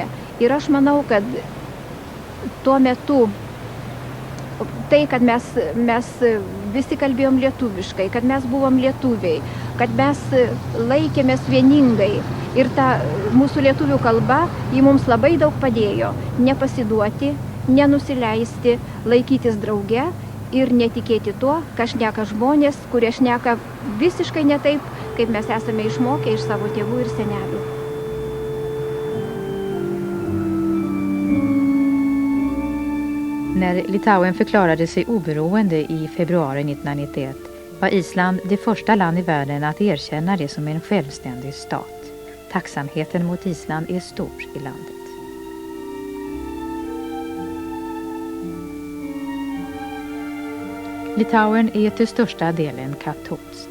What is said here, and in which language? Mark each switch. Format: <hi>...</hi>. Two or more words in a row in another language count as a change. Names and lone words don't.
<lt>Ir aš manau, kad tuo metu tai, kad mes visi kalbėjom lietuviškai, kad mes buvom lietuviai, kad mes laikėmės vieningai ir ta mūsų lietuvių kalba, ji mums labai daug padėjo nepasiduoti, nenusileisti, laikytis drauge ir netikėti tuo, ką šneka žmonės, kurie šneka visiškai ne taip, kaip mes esame išmokę iš savo tėvų ir senelių.</lt> <sv>När Litauen förklarade sig oberoende i februari 1991 var Island det första land i världen att erkänna det som en självständig stat. Tacksamheten mot Island är stor i landet. Litauen är till största delen katolskt.</sv>